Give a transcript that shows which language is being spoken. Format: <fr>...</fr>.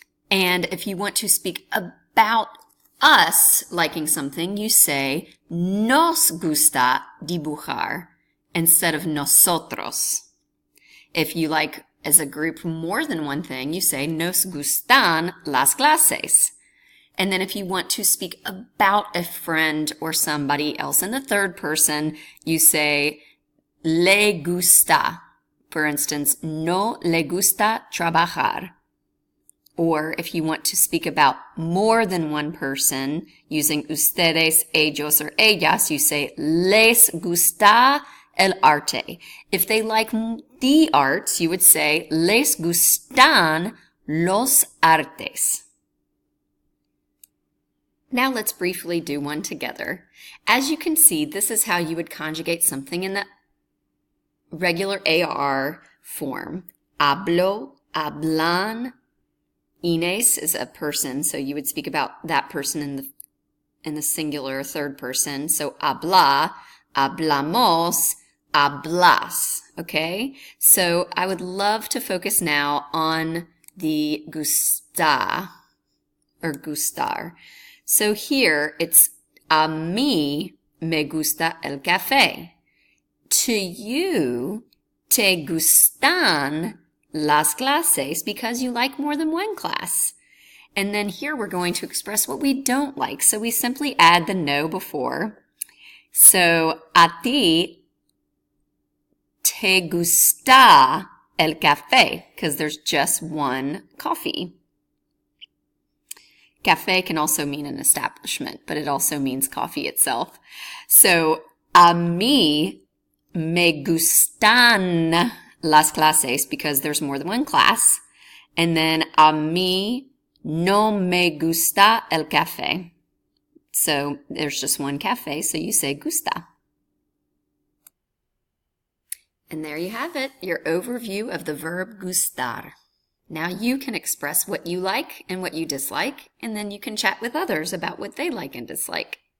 <en>And if you want to speak about us liking something, you say</en> <es>nos gusta dibujar</es> <en>instead of nosotros. If you like as a group more than one thing, you say</en> <es>nos gustan las clases.</es> <en>And then if you want to speak about a friend or somebody else in the third person, you say le gusta. For instance,</en> <es>no le gusta trabajar.</es> <en>Or if you want to speak about more than one person, using ustedes, ellos, or ellas, you say</en> <es>les gusta el arte.</es> <en>If they like the arts, you would say</en> <es>les gustan los artes.</es> <en>Now let's briefly do one together. As you can see, this is how you would conjugate something in the regular AR form. Hablo, hablan. Inés is a person, so you would speak about that person in the singular third person.</en> <es>So habla, hablamos, hablas.</es> <en>Okay? So I would love to focus now on the gusta or gustar. So here it's</en> <es>a mí me gusta el café.</es> <en>To you,</en> <es>te gustan las clases</es> <en>because you like more than one class. And then here we're going to express what we don't like. So we simply add the no before. So</en> <es>a ti te gusta el café</es> <en>because there's just one coffee. Café can also mean an establishment, but it also means coffee itself. So,</en> <es>a mí me gustan las clases</es> <en>because there's more than one class. And then,</en> <es>a mí no me gusta el café.</es> <en>So, there's just one café, so you say gusta. And there you have it, your overview of the verb gustar. Now you can express what you like and what you dislike, and then you can chat with others about what they like and dislike.</en>